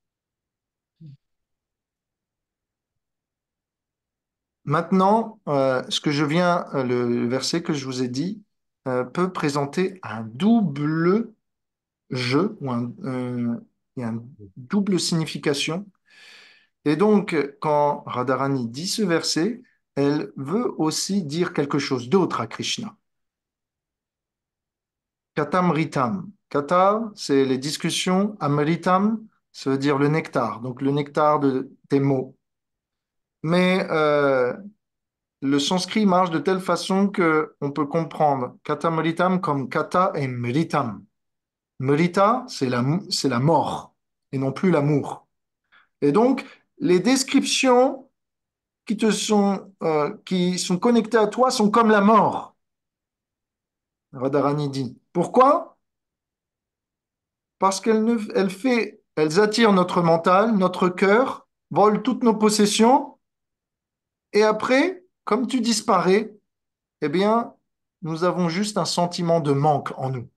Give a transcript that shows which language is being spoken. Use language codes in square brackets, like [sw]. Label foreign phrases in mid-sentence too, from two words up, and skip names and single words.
[fr] Maintenant, le verset que je vous ai dit, peut présenter un double jeu ou il y a une double signification. Et donc, quand Radharani dit ce verset, elle veut aussi dire quelque chose d'autre à Krishna. [sa] Katamritam. Kata, [fr] c'est les discussions. Amritam, ça veut dire le nectar, donc le nectar de tes mots. Mais le sanskrit marche de telle façon que on peut comprendre katamritam comme kata et mritam. Mrita, c'est la mort et non plus l'amour. Et donc, les descriptions qui sont connectées à toi sont comme la mort, Radharani dit. Pourquoi? Parce elles attirent notre mental, notre cœur, volent toutes nos possessions, et après, comme tu disparais, eh bien, nous avons juste un sentiment de manque en nous.